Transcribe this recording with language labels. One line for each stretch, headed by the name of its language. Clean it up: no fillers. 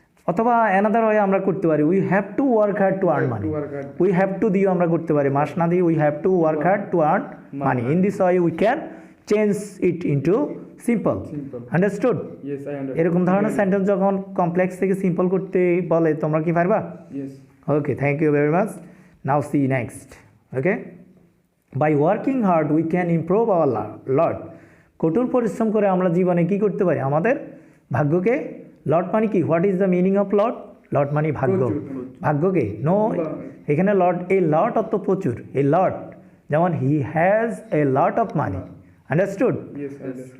English: অথবা another way
Bangla: আমরা করতে পারি,
English: We have to work hard to earn money. To work hard. We have to
Bangla: দিয়েও আমরা করতে পারি, মাস না দিয়ে
English: We have to work hard to earn money. In this way we can change it into simple. Simple. Understood? Yes, I understand.
Bangla: এরকম ধরনের sentence যখন complex থেকে সিম্পল করতে বলে, তোমরা কি পারবা?
English: Yes. Okay, thank you very much. Now see next. Okay, by working hard we can improve our lot.
Bangla: কঠোর পরিশ্রম করে আমরা জীবনে কি করতে পারি? আমাদের ভাগ্যকে। লট মানে কি?
English: What is the meaning of lot?
Bangla: লট মানে ভাগ্য। প্রচুর। ভাগ্যকে নো, এখানে লট, এই লট অর্থ প্রচুর। এই লট যেমন
English: He has a lot of money, understood? Yes, I understand.